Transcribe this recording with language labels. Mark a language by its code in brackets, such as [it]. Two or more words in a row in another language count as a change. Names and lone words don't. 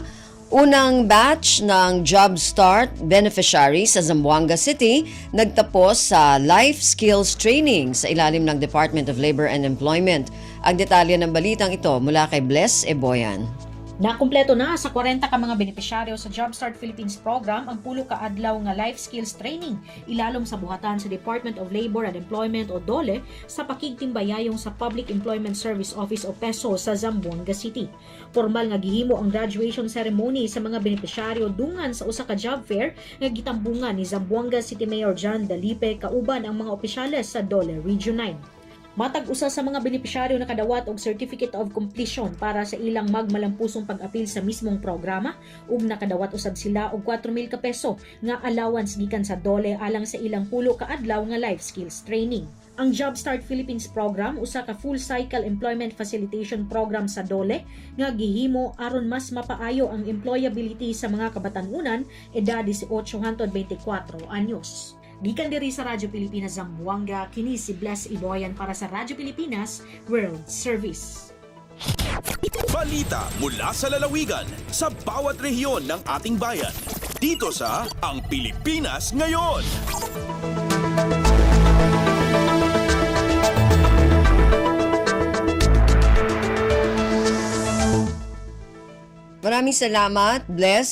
[tl] Unang batch ng Job Start beneficiary sa Zamboanga City nagtapos sa Life Skills Training sa ilalim ng Department of Labor and Employment. Ang detalye ng balitang ito mula kay Bless Eboyan. [ceb] Nakumpleto na sa 40 ka mga benepisyaryo sa Jumpstart Philippines program ang pulo ka adlaw nga [en] life skills training [ceb] ilalom sa buhatan sa Department of Labor and Employment o DOLE sa pakigtimbayayong sa Public Employment Service Office o PESO sa Zamboanga City. Formal nga gihimo ang [en] graduation ceremony [ceb] sa mga benepisyaryo dungan sa usa ka [en] job fair [ceb] nga gitambungan ni Zamboanga City Mayor John Dalipe kauban ang mga opisyales sa DOLE Region 9. Matag usa sa mga benepisyaryo nakadawat og [en] Certificate of Completion [ceb] para sa ilang magmalampusong pag-apil sa mismong programa ug nakadawat usab sila og 4,000 ka peso nga allowance gikan sa DOLE alang sa ilang pulo ka adlaw nga [en] life skills training. [ceb] Ang Jumpstart Philippines program usa ka [en] full cycle employment facilitation program [ceb] sa DOLE nga gihimo aron mas mapaayo ang employability sa mga kabatan-unan edad 18 hangtod 24 anyos. Gikan diri sa Radyo Pilipinas Zamboanga, kini si Bless Iboyan para sa Radyo Pilipinas World Service. [tl] Balita mula sa lalawigan sa bawat rehiyon ng ating bayan. Dito sa Ang Pilipinas Ngayon. Maraming salamat, Bless.